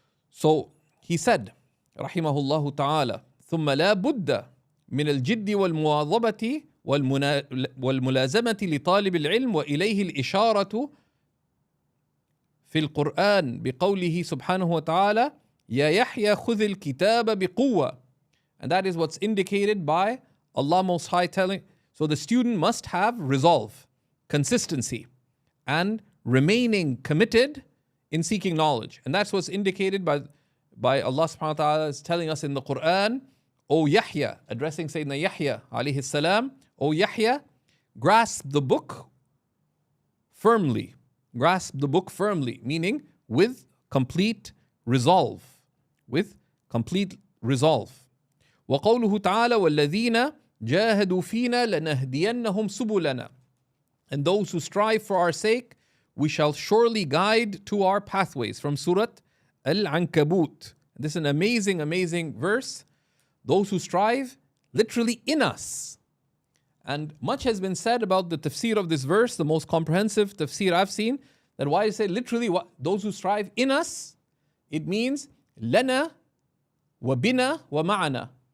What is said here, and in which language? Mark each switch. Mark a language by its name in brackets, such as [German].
[English] So he said, [Arabic] rahimahullahu ta'ala, ثم لا بد من الجد والمواظبة والملازمة لطالب العلم وإليه الإشارة في القرآن بقوله سبحانه وتعالى يا يحيى خذ الكتاب بقوة. [English] And that is what's indicated by Allah Most High telling. So the student must have resolve, consistency, and remaining committed in seeking knowledge. And that's what's indicated by Allah subhanahu wa ta'ala is telling us in the Quran, O Yahya, addressing Sayyidina Yahya alayhi salam, O Yahya, grasp the book firmly. Grasp the book firmly, meaning with complete resolve. With complete resolve. [Arabic] وقوله تعالى والذين جاهدوا فينا لنهدينهم سبلنا. [English] And those who strive for our sake, we shall surely guide to our pathways. From Surah Al-Ankabut. This is an amazing, amazing verse. Those who strive, literally in us. And much has been said about the tafsir of this verse, the most comprehensive tafsir I've seen, that why I say literally those who strive in us, it means [Arabic] lana wa bina wa ma'ana.